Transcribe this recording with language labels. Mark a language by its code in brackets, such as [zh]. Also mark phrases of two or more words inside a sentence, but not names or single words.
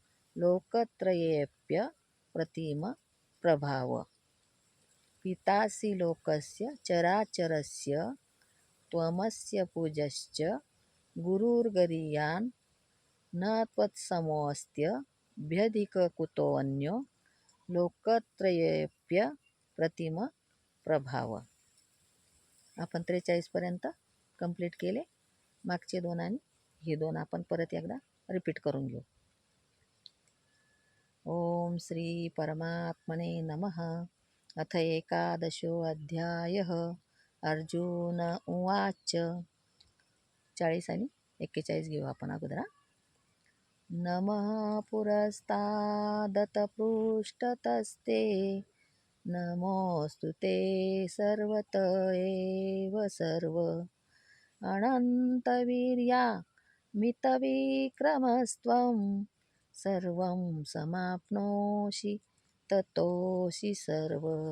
[sa] लोकत्रयेऽप्यप्रतिम प्रभाव पीतासि लोकस्य चराचरस्य त्वमस्य पूजश्च गुरुर्गरीयान् न त्वत्समोऽस्त्य भ्यधिक कुतोऽन्यो लोकत्रयेऽप्यप्रतिम प्रभाव. [mr] आपण 43 पर्यंत कंप्लीट केले. मागचे 2 आणि हे 2 आपण परत एकदा रिपीट करून घेऊ. [sa] ओम श्री परमात्मने नमः. अथ 11 अर्जुन उवाच. [mr] 40 आणि 41 घेऊ आपण अगोदर. [sa] नमः पुरस्तादत पृष्ठतस्ते नमोऽस्तु ते सर्वत एव सर्व अनन्तवीर्या मितविक्रमस्त्वं सर्वं समाप्नोषि ततोऽसि सर्व